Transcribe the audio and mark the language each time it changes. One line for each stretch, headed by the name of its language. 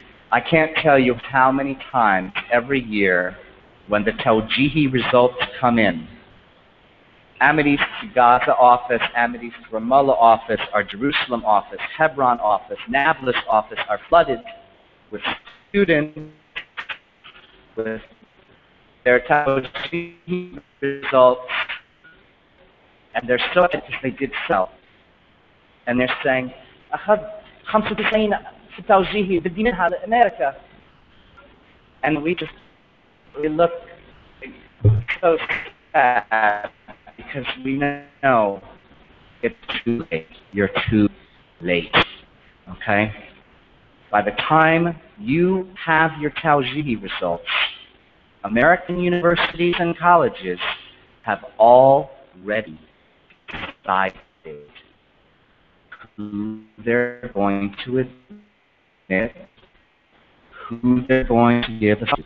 English: I can't tell you how many times every year when the Tawjihi results come in, Amity's Gaza office, Amity's Ramallah office, our Jerusalem office, Hebron office, Nablus office are flooded with students with their Tawjihi results, and they're so upset because they did so. And they're saying,
Arabic: أخذ 95 في التوجيهي بدي منها لأمريكا.
English: And we look so sad because we know it's too late. You're too late. Okay? By the time you have your Tawjihi results, American universities and colleges have already decided who they're going to admit, who they're going to give.